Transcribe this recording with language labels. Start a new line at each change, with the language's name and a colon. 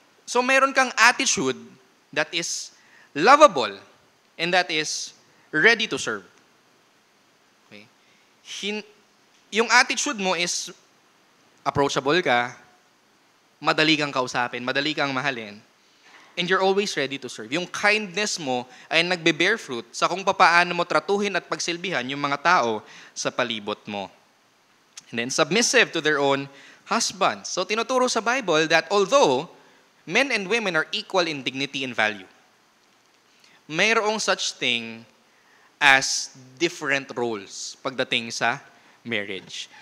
English: So
Filipino: meron kang
English: attitude that is lovable and that is ready to serve. Okay?
Filipino: Yung attitude mo is approachable ka, madali kang kausapin, madali kang mahalin,
English: and you're always ready to serve.
Filipino: Yung kindness mo ay nagbe-bear fruit sa kung papaano mo tratuhin at pagsilbihan yung mga tao sa palibot mo.
English: And then submissive to their own husbands.
Filipino: So tinuturo sa Bible
English: that although men and women are equal in dignity and value, mayroong such thing as different roles pagdating sa marriage.